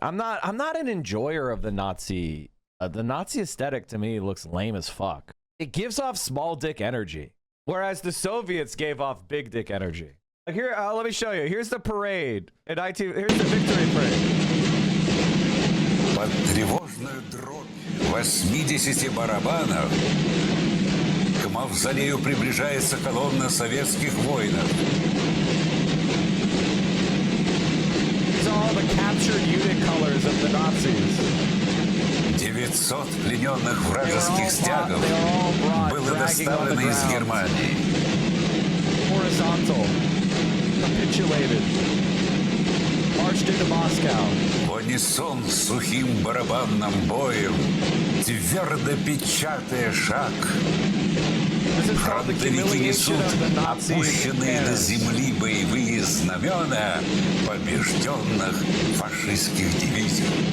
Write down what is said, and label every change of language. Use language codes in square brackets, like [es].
[en] I'm not an enjoyer of the Nazi. The Nazi aesthetic to me looks lame as fuck. It gives off small dick energy. Whereas the Soviets gave off big dick energy. Like here, let me show you. Here's the parade. Here's the victory parade. [ru] Под тревожную дробь 80 барабанов к мавзолею приближается колонна советских воинов. [en] These are all the captured unit colors of the Nazis. [ru] 900 плененных вражеских стягов было доставлено из Германии. [en] Horizontal, capitulated, marched into Moscow. [ru] В унисон сухим барабанным боем, твердо печатая шаг, фронтовики несут опущенные до земли боевые знамена побежденных фашистских дивизий.